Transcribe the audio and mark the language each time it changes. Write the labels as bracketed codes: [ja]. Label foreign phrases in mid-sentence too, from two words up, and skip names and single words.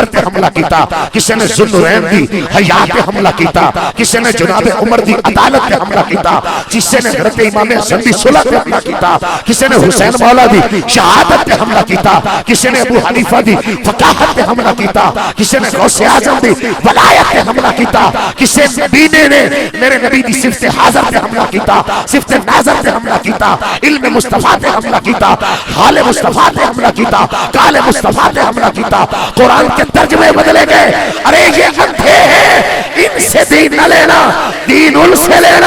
[pa] پے حملہ کیتا، کسی نے ذوالنورین دی حیات پے حملہ کیتا، کسی نے جناب عمر دی عدالت پے حملہ کیتا، کسی نے حضرت امام حسن دی صلح پے حملہ کیتا، کسی نے حسین مولا دی شہادت پے حملہ کیتا، کسی نے ابو حنیفہ دی فقاہت پے حملہ کیتا، کسی نے غوث اعظم دی ولایت پے حملہ کیتا، کسی نبی نے میرے نبی دی صفت حاضر پے حملہ کیتا، صفت ناظر پے حملہ کیتا، علم مصطفیٰ پے حملہ کیتا، حال مصطفیٰ پے حملہ کیتا، قال مصطفیٰ پے حملہ کیتا. [ur] قرآن کے ترجمے بدلے گئے۔ ارے یہ اندھے ہیں، ان سے دین نہ لینا، دین ان سے لینا.